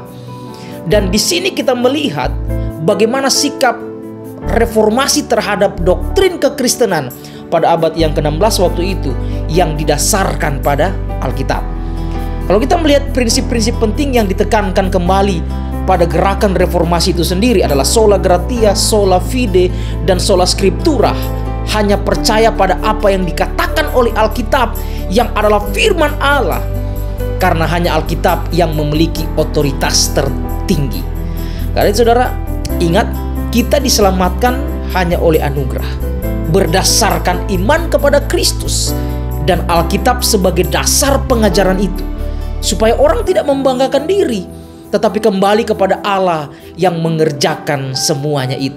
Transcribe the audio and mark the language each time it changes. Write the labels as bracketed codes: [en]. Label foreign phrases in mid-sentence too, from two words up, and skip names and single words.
[id] Dan di sini kita melihat bagaimana sikap reformasi terhadap doktrin kekristenan pada abad yang ke-16 waktu itu yang didasarkan pada Alkitab. Kalau kita melihat prinsip-prinsip penting yang ditekankan kembali pada gerakan reformasi itu sendiri adalah [la] sola gratia, sola fide, [id] dan [la] sola scriptura. [id] Hanya percaya pada apa yang dikatakan oleh Alkitab yang adalah firman Allah. karena hanya Alkitab yang memiliki otoritas tertinggi. Karena itu saudara, ingat, kita diselamatkan hanya oleh anugerah, berdasarkan iman kepada Kristus dan Alkitab sebagai dasar pengajaran itu, supaya orang tidak membanggakan diri, tetapi kembali kepada Allah yang mengerjakan semuanya itu.